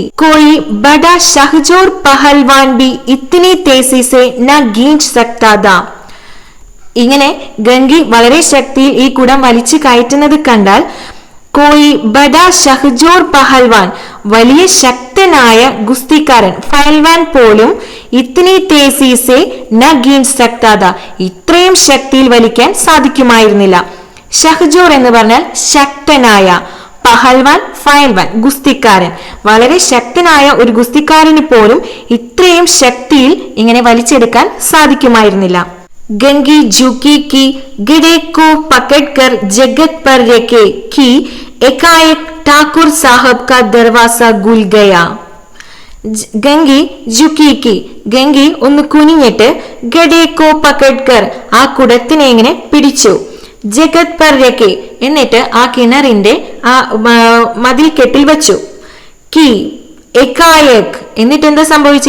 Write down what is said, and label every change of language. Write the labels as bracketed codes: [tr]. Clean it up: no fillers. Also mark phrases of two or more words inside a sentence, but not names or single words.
[hi] कोई बड़ा शहज़ोर पहलवान भी इतनी तेज़ी से न खींच सकता था, [ml] ഇങ്ങനെ ഗംഗി വളരെ ശക്തിയിൽ ഈ കുടം വലിച്ചു കയറ്റുന്നത് കണ്ടാൽ, [hi] कोई बड़ा शहज़ोर पहलवान, [ml] വലിയ ശക്തനായ ഗുസ്തിക്കാരൻ, ഫയൽവാൻ പോലും, [hi] इतनी तेज़ी से न खींच सकता था, [ml] ഇത്രയും ശക്തിയിൽ വലിക്കാൻ സാധിക്കുമായിരുന്നില്ല. ഷഹ്ജോർ എന്ന് പറഞ്ഞാൽ ശക്തനായ, പഹൽവാൻ ഫയൽവാൻ ഗുസ്തിക്കാരൻ, വളരെ ശക്തനായ ഒരു ഗുസ്തിക്കാരന് പോലും ഇത്രയും ശക്തിയിൽ ഇങ്ങനെ വലിച്ചെടുക്കാൻ സാധിക്കുമായിരുന്നില്ല. [hi] गंगी झुकी की गिरे को पकड़कर जगत पर रखे कि एकाएक ठाकुर साहब का दरवाजा खुल गया. गंगी झुकी, [ml] ഗംഗി ഒന്ന് കുനിഞ്ഞിട്ട്, [hi] घड़े को पकड़कर, [ml] ആ കുടത്തിനെ ഇങ്ങനെ പിടിച്ചു. [hi] जगत पर रखे, [ml] എന്നിട്ട് ആ കിണറിന്റെ ആ മതിൽ കെട്ടിൽ വെച്ചു. [hi] कि एकाएक, [ml] എന്നിട്ട് എന്താ സംഭവിച്ചേ?